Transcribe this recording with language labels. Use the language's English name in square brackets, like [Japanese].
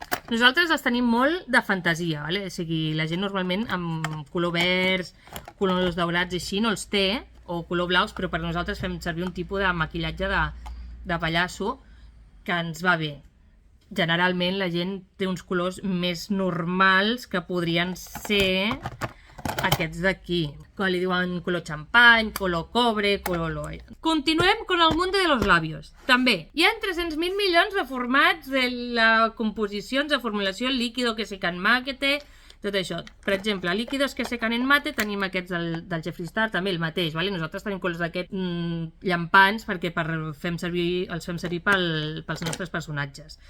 [Catalan] Nosaltres els tenim molt de fantasia, vale? O sigui, la gent normalment amb color verds, colors daurats i així no els té, o color blaus, però per nosaltres fem servir un tipus de maquillatge de pallasso que ens va bé. Generalment la gent té uns colors més normals que podrien ser aquests d'aquí, que li diuen color xampany, color cobre, color loe. [Spanish] Continuem con el mundo de los labios. [Catalan] També hi ha 300.000 milions de formats de composicions de formulació líquido que secan mate, tot això. Per exemple, líquidos que secan en mate tenim aquests del Jeffree Star, també el mateix, vale? Nosaltres tenim colors d'aquests llampants perquè els fem servir pels nostres personatges.